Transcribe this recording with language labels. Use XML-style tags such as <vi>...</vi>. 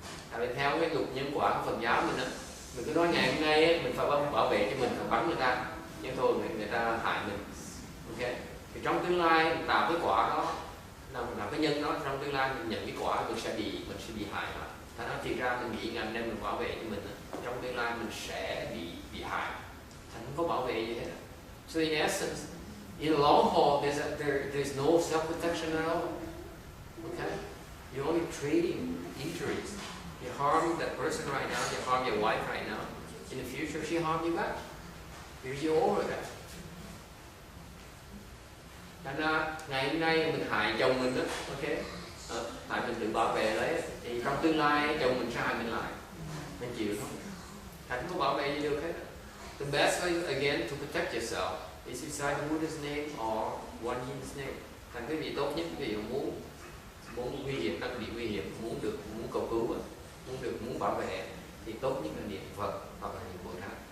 <vi>Tại vì theo cái luật nhân quả của Phật giáo mình á, mình cứ nói ngày hôm nay ấy, mình phải bảo vệ cho mình, phải bắn người ta, nhưng thôi người ta hại mình. Ok? Thì trong tương lai mình tạo cái quả đó, làm cái nhân đó, trong tương lai mình nhận cái quả mình sẽ bị hại mà. Thành ra thì ra mình nghĩ ngày hôm nay mình bảo vệ cho mình, trong tương lai mình sẽ bị hại. Thành không có bảo vệ gì hết.</vi> <en>So in essence, in the long haul, there's no self-protection at all. Okay? You're only trading injuries. You harm that person right now, you harm your wife right now. In the future, she harm you back. Because you're over that.</en> <vi>Thành ra, ngày hôm nay mình hại chồng mình đó, ok? Tại mình tự bảo vệ đấy, thì trong tương lai chồng mình sẽ hại mình lại. Mình chịu thôi. Thành không có bảo vệ gì được hết.</vi> <en>The best way, again, to protect yourself is inside the Buddha's name or one Hin's name.</en> <vi>Thành cái vị tốt nhất, cái vị muốn nguy hiểm, đang bị nguy hiểm, muốn cầu cứu, muốn bảo vệ, thì tốt nhất là niệm Phật hoặc là niệm Bồ Tát.</vi>